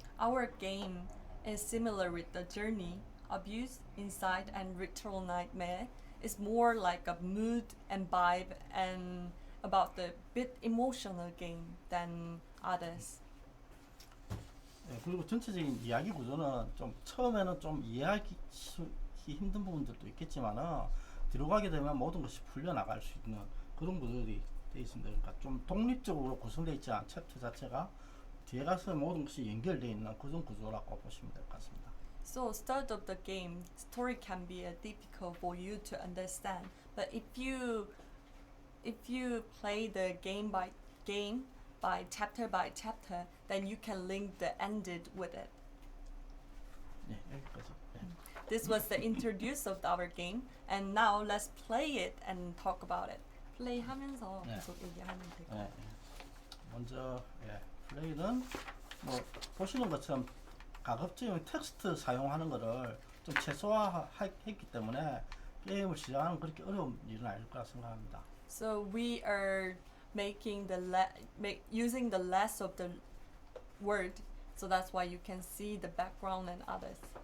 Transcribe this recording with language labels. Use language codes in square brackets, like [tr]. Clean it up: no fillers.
[en] Our game is similar with the journey. Abuse, Inside, and Ritual Nightmare is more like a mood and vibe and about the bit emotional game than others. [ko] 예, 그리고 전체적인 이야기 구조는 좀 처음에는 좀 이해하기 힘든 부분들도 있겠지만은 뒤로 가게 되면 모든 것이 풀려나갈 수 있는 그런 구조들이 되어 있습니다. 그러니까 좀 독립적으로 구성되어 있지 않은 챕터 자체가 뒤에 가서 모든 것이 연결되어 있는 그런 구조라고 보시면 될 것 같습니다. [en] So start of the game, story can be difficult for you to understand. But if you play the game by chapter, then you can link the ended with it. [ko] 예, 여기까지. 예. [en] This was the introduce of our game, and now let's play it and talk about it. [ko] 플레이하면서 네. 계속 얘기하면 될 것 예, 같아요. 예. 먼저 플레이는 뭐 보시는 것처럼 가급적이면 텍스트 사용하는 것을 좀 최소화했기 때문에 게임을 시작하는 그렇게 어려운 일은 아닐 거라 생각합니다. [en] So we are making using the less of the word, so that's why you can see the background and others.